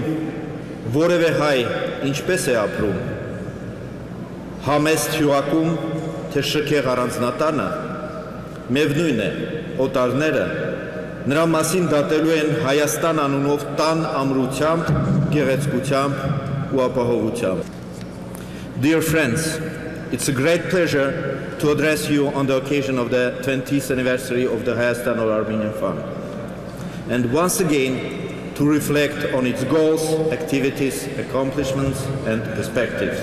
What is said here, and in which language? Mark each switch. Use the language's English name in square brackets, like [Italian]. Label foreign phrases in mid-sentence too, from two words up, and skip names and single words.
[Armenian] որևէ հայ ինչպես է ապրում, համեստ հյուղակում, թե շքեղ առանձնատանը, միևնույն է, օտարները նրա մասին դատելու են Հայաստան անունով տան ամրությամբ, գեղեցկությամբ ու ապահովությամբ։ [English] Dear friends, it's a great pleasure to address you on the occasion of the 20th anniversary of the Hayastan All-Armenian Fund, and once again to reflect on its goals, activities, accomplishments, and perspectives.